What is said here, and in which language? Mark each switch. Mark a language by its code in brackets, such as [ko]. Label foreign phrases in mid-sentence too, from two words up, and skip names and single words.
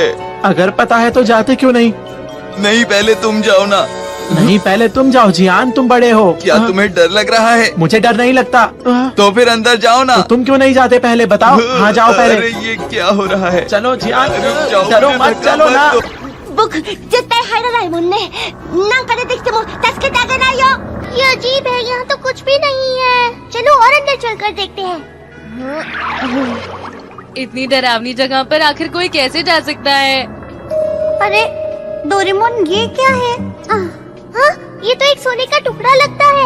[hi] अगर पता है तो जाते क्यों नहीं? नहीं, पहले तुम जाओ ना। नहीं, पहले तुम जाओ जियान, तुम बड़े हो। क्या तुम्हें डर लग रहा है? मुझे डर नहीं लगता। तो फिर अंदर जाओ ना। तो तुम क्यों नहीं जाते पहले बताओ। हाँ, जाओ पहले। अरे ये क्या हो रहा है? चलो जियान, रुक जाओ, डरो मुझे मत, धक्का चलो ना। दो। [ja] 僕絶対入らないもんね。なんか出てきても助けてあげないよ。 [hi] ये अजीब है, यहाँ तो कुछ भी नहीं है। चलो और अंदर चलकर देखते हैं। इतनी डरावनी जगह पर आखिर कोई कैसे जा सकता है? अरे डोरेमोन, ये क्या है? हाँ, ये तो एक सोने का टुकड़ा लगता है।